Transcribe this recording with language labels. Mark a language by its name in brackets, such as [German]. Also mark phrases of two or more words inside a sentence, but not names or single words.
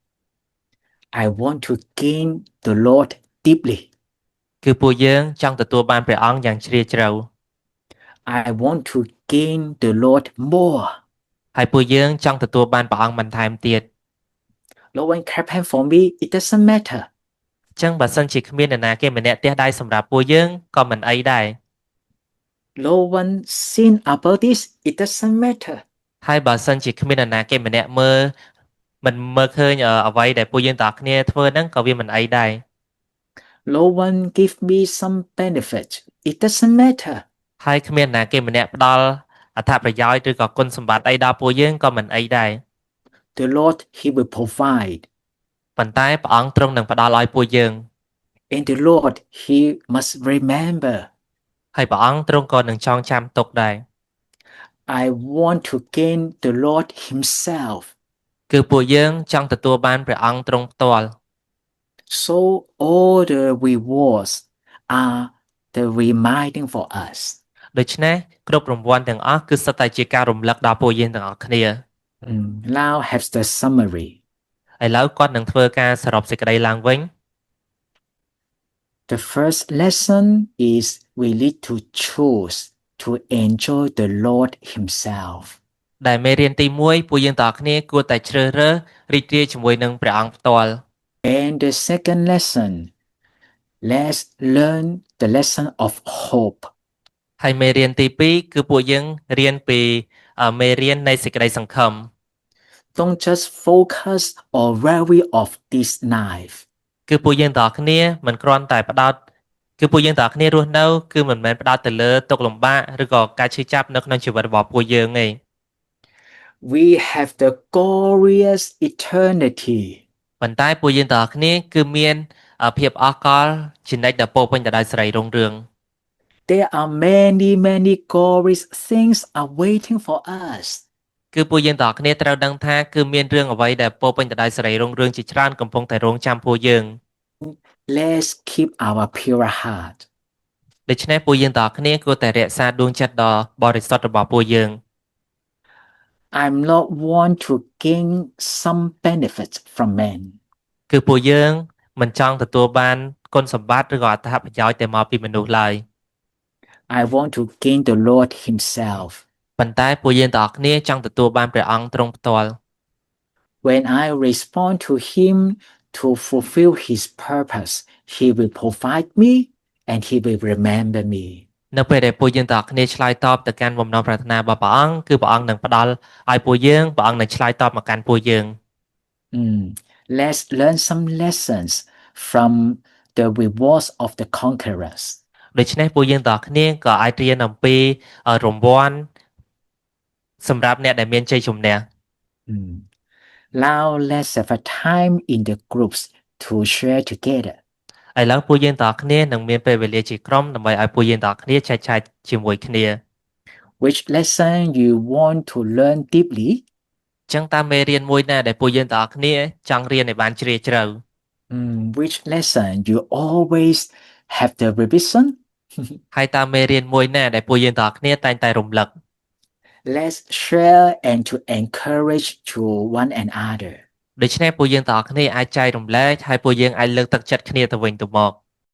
[English] I want to gain the Lord deeply. [Khmer] គឺពួកយើងចង់ទទួលបានព្រះអង្គយ៉ាងជ្រាលជ្រៅ [English] I want to gain the Lord more. [Khmer] ហើយពួកយើងចង់ទទួលបានព្រះអង្គបន្ថែមទៀត [English] No one clap hand for me, it doesn't matter. [Khmer] អញ្ចឹងបើសិនជាគ្មាននរណាគេម្នាក់ទះដៃសម្រាប់ពួកយើងក៏មិនអីដែរ [English] No one seen about this, it doesn't matter. [Khmer] ហើយបើសិនជាគ្មាននរណាគេម្នាក់មិនមើលឃើញអ្វីដែលពួកយើងទាំងអស់គ្នាធ្វើហ្នឹងក៏វាមិនអីដែរ [English] No one give me some benefit, it doesn't matter. [Khmer] ហើយគ្មាននរណាគេម្នាក់ផ្ដល់អត្ថប្រយោជន៍ឬក៏គុណសម្បត្តិអីដល់ពួកយើងក៏មិនអីដែរ [English] The Lord, He will provide. [Khmer] ប៉ុន្តែព្រះអង្គទ្រង់នឹងផ្ដល់ឲ្យពួកយើង [English] And the Lord, He must remember. [Khmer] ហើយព្រះអង្គទ្រង់ក៏នឹងចងចាំទុកដែរ [English] I want to gain the Lord Himself. [Khmer] គឺពួកយើងចង់ទទួលបានព្រះអង្គទ្រង់ផ្ទាល់ [English] So all the rewards are the reminding for us. [Khmer] ដូច្នេះគ្រប់រង្វាន់ទាំងអស់គឺសុទ្ធតែជាការរំលឹកដល់ពួកយើងទាំងអស់គ្នា [English] Now have the summary. [Khmer] ឥឡូវគាត់នឹងធ្វើការសរុបសេចក្តីឡើងវិញ [English] The first lesson is we need to choose to enjoy the Lord Himself. [Khmer] ដែលមេរៀនទី1ពួកយើងទាំងអស់គ្នាគួរតែជ្រើសរើសរីករាយជាមួយនឹងព្រះអង្គផ្ទាល់ [English] And the second lesson, let's learn the lesson of hope. [Khmer] ហើយមេរៀនទី2គឺពួកយើងរៀនពីមេរៀននៃសេចក្តីសង្ឃឹម [English] Don't just focus or worry of this life. [Khmer] គឺពួកយើងទាំងអស់គ្នាមិនគ្រាន់តែផ្ដោតគឺពួកយើងទាំងអស់គ្នារស់នៅគឺមិនមែនផ្ដោតទៅលើទុក្ខលំបាកឬក៏ការឈឺចាប់នៅក្នុងជីវិតរបស់ពួកយើងទេ [English] We have the glorious eternity. [Khmer] ប៉ុន្តែពួកយើងទាំងអស់គ្នាគឺមានភាពអស្ចារ្យជានិច្ចដែលពោរពេញទៅដោយសេរីរុងរឿង [English] There are many glorious things awaiting for us. [Khmer] គឺពួកយើងទាំងអស់គ្នាត្រូវដឹងថាគឺមានរឿងអ្វីដែលពោរពេញទៅដោយសេរីរុងរឿងជាច្រើនកំពុងតែរងចាំពួកយើង [English] Let's keep our pure heart. [Khmer] ដូច្នេះពួកយើងទាំងអស់គ្នាគួរតែរក្សាដួងចិត្តដ៏បរិសុទ្ធរបស់ពួកយើង [English] I'm not want to gain some benefits from men. [Khmer] គឺពួកយើងមិនចង់ទទួលបានគុណសម្បត្តិឬក៏អត្ថប្រយោជន៍តែមកពីមនុស្សឡើយ [English] I want to gain the Lord Himself. [Khmer] ប៉ុន្តែពួកយើងទាំងអស់គ្នាចង់ទទួលបានព្រះអង្គទ្រង់ផ្ទាល់ [English] When I respond to Him to fulfill His purpose, He will provide me and He will remember me. [Khmer] នៅពេលដែលពួកយើងទាំងអស់គ្នាឆ្លើយតបទៅកាន់បំណងប្រាថ្នារបស់ព្រះអង្គគឺព្រះអង្គនឹងផ្ដល់ឲ្យពួកយើងព្រះអង្គនឹងឆ្លើយតបមកកាន់ពួកយើង [English] Let's learn some lessons from the rewards of the conquerors. [Khmer] ដូច្នេះពួកយើងទាំងអស់គ្នាក៏អាចរៀនអំពីរង្វាន់សម្រាប់អ្នកដែលមានជ័យជំនះ Mm. [English] Now let's have a time in the groups to share together. [Khmer] ឥឡូវពួកយើងទាំងអស់គ្នានឹងមានពេលវេលាជាក្រុមដើម្បីឲ្យពួកយើងទាំងអស់គ្នាចែកចាយជាមួយគ្នា [English] Which lesson you want to learn deeply? [Khmer] ចឹងតើមេរៀនមួយណាដែលពួកយើងទាំងអស់គ្នាចង់រៀនឲ្យបានជ្រាលជ្រៅ [English] Which lesson you always have the revision? [Khmer] ហើយតើមេរៀនមួយណាដែលពួកយើងទាំងអស់គ្នាតែងតែរំលឹក [English] Let's share and to encourage to one another. [Khmer] ដូច្នេះពួកយើងទាំងអស់គ្នាអាចចែករំលែកហើយពួកយើងអាចលើកទឹកចិត្តគ្នាទៅវិញទៅមក